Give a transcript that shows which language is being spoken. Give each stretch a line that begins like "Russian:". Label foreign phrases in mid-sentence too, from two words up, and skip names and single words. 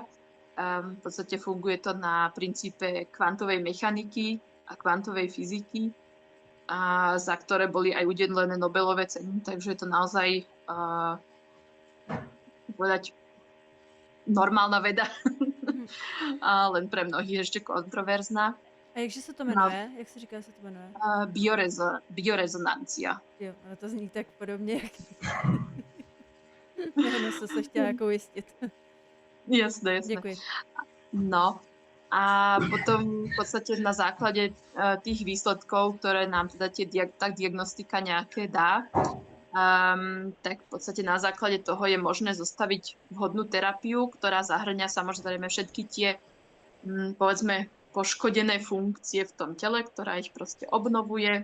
Slovak: V podstate funguje to na princípe kvantovej mechaniky a kvantovej fyziky, za ktoré boli aj udelené Nobelové ceny, takže je to naozaj povedať normálna veda, len pre mnohých ešte kontroverzná.
Czech: A jakže se to jmenuje? Jak se říká, se to jmenuje?
Slovak: Biorezonancia.
Czech: Jo, ale to zní tak podobně, jak... Nevím, co se chtěla jako ujistit.
Slovak: Jasné.
Czech: Děkuji.
Slovak: No a potom v podstate na základe tých výsledkov, ktoré nám teda tá diagnostika nejaké dá, tak v podstate na základe toho je možné zostaviť vhodnú terapiu, ktorá zahrňa samozrejme všetky tie, povedzme, poškodené funkcie v tom tele, ktorá ich proste obnovuje.